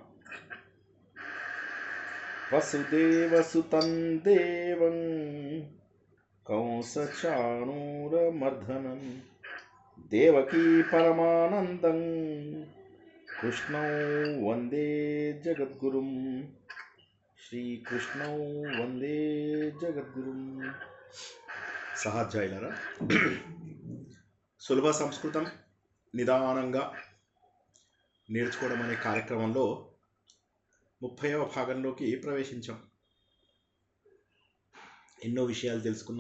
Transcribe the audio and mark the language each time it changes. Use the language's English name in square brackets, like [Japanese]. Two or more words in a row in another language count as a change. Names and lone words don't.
[Sanskrit] वसुदेवसुतं देवं कंसचाणूरमर्दनं देवकी परमानन्दं कृष्णौ वन्दे जगद्गुरुं श्रीकृष्णौ वन्दे जगद्गुरुं। [Telugu] సహజైలరా సులభ సంస్కృతం నిదానంగా నేర్చుకోవడం అనే కార్యక్రమంలో 30వ భాగంలోకి ప్రవేశించాం. ఎన్నో విషయాలు తెలుసుకున్నాం.